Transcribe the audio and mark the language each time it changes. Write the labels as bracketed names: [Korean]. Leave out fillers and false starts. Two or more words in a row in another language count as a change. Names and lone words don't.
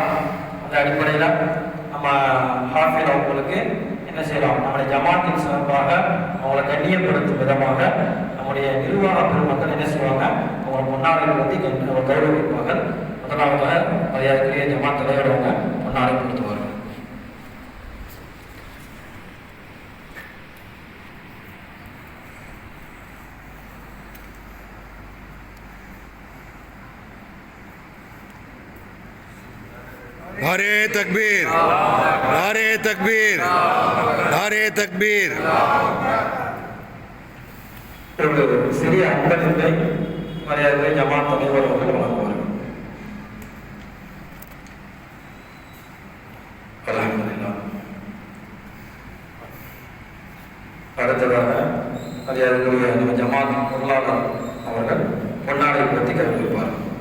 [Tamil] அந்த அடிப்படையில் நம்ம ஹாஃபில் அவங்களுக்கு என்ன செய்யலாம், நம்முடைய ஜமாத்தின் சார்பாக அவங்களை கண்ணியப்படுத்தும் விதமாக நம்முடைய நிர்வாக பெருமக்கள் என்ன செய்வாங்க, அவங்களை பொன்னாடைகள் வந்து கௌரவிப்பார்கள். முதலாவதாக மரியாதைக்குரிய ஜமாத் தலைவர் அவங்க பொன்னாடை கொடுத்துவார்கள். [Urdu] نعرۂ تکبیر، نعرۂ تکبیر، نعرۂ تکبیر. [Tamil] சிறிய அன்பளிப்பை மரியாதை ஜமாத் தலைவர் அவர்கள் வழங்குவார்கள். அல்ஹம்துலில்லாஹ். அடுத்ததாக மரியாதைக்குரிய நம்ம ஜமாத் பொருளாளர் அவர்கள் பொன்னாடை பற்றி கற்பிப்பார்.